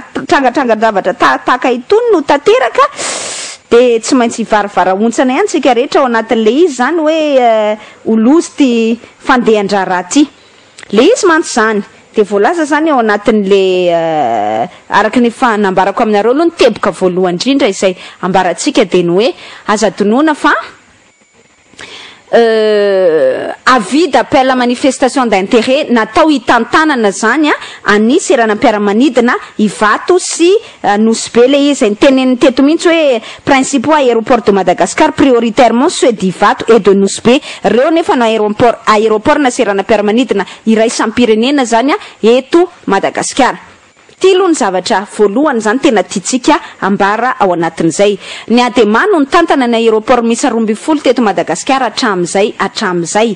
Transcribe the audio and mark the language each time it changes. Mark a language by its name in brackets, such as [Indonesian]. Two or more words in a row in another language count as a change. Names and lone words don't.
[Malagasy] trangatrangan-javatra tahaka itony no tanteraka de tsy maintsy hivaravaraontsana ihany tsika rehetra ao anatin'le izy zany hoe olozy ty fandehan-draharaha ty le izy mantsy zany de voalaza zany ao anatin'le araky ny fa nambarako aminareo aloha ny teboka voalohany indrindra izay ambaratsika de ny hoe aza donona fa [French] avis d'appel à manifestation d'intérêt [Malagasy] natao hitantanana zany any seranam-piaramanidina Ivato sy Nousbe le izy teneniny teto mihitsy hoe [French] principaux aéroports de Madagascar prioritairement ceux d'Ivato et de Nousbe [Malagasy] reo nefa no aéroport na seranam-piaramanidina iray sampirenena zany eto Madagasikara. Ty aloha ny zavatra voalohany zany tena tiatsika ambara ao anatin'izay. Ny Adema no nitantana ny aéroport misy 12 teto Madagasikara hatramin'izay.